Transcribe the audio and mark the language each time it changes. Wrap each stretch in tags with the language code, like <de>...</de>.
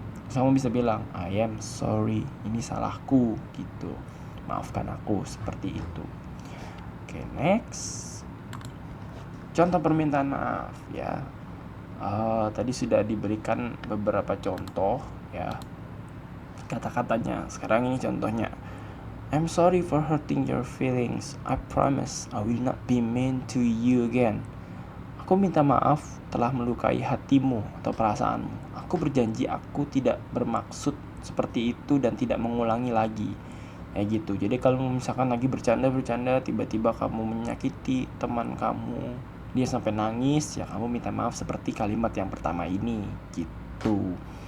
<id>Terus kamu bisa bilang</id> <en>I am sorry,</en> <id>ini salahku gitu, maafkan aku, seperti itu. Oke, next. Contoh permintaan maaf ya. Tadi sudah diberikan beberapa contoh ya, kata-katanya. Sekarang ini contohnya.</id> <en>I'm sorry for hurting your feelings. I promise I will not be mean to you again.</en> <id>Aku minta maaf telah melukai hatimu atau perasaanmu. Aku berjanji aku tidak bermaksud seperti itu dan tidak mengulangi lagi. Kayak gitu. Jadi kalau misalkan lagi bercanda tiba-tiba kamu menyakiti teman kamu, dia sampai nangis, ya kamu minta maaf seperti kalimat yang pertama ini gitu.</id>